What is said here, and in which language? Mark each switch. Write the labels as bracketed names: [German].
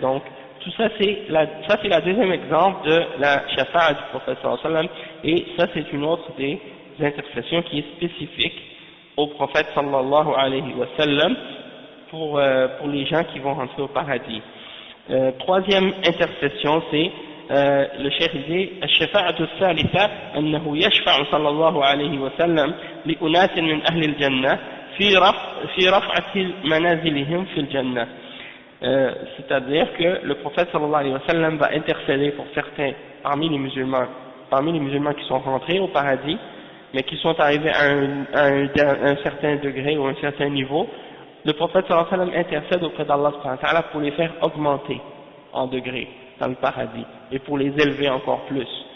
[French] Donc, tout ça c'est la deuxième exemple de la shafa'a du prophète sallallahu alayhi wa sallam, et ça c'est une autre des intercessions qui est spécifique au prophète sallallahu alayhi wa sallam pour les gens qui vont rentrer au paradis. Troisième intercession, c'est le cheikh dit [Arabic] الشفاعة الثالثة أنه يشفع صلى الله عليه وسلم لأناس من أهل الجنة في رفعة منازلهم في الجنة. [French] C'est-à-dire que le prophète sallallahu alayhi wa sallam va intercéder pour certains parmi les musulmans qui sont rentrés au paradis, mais qui sont arrivés à un certain degré ou un certain niveau. Le prophète sallallahu alayhi wa sallam intercède auprès d'Allah subhanahu wa ta'ala pour les faire augmenter en degrés dans le paradis et pour les élever encore plus.